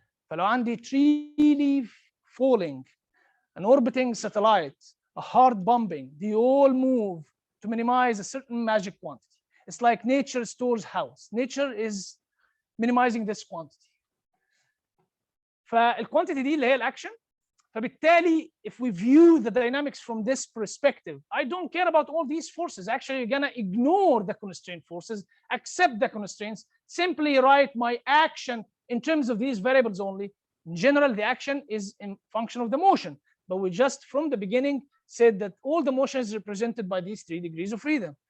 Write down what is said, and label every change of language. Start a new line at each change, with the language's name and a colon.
Arabic: فلو عندي
English: tree leaf falling, an orbiting satellite, a hard bombing, they all move to minimize a certain magic quantity. It's like nature stores house. Nature is minimizing this quantity.
Arabic: فالquantity دي اللي هي الاكشن. فبالتالي
English: if we view the dynamics from this perspective, I don't care about all these forces. Actually, you're gonna ignore the constraint forces, accept the constraints, simply write my action in terms of these variables only. In general, the action is in function of the motion, but we just from the beginning said that all the motion is represented by these 3 degrees of freedom.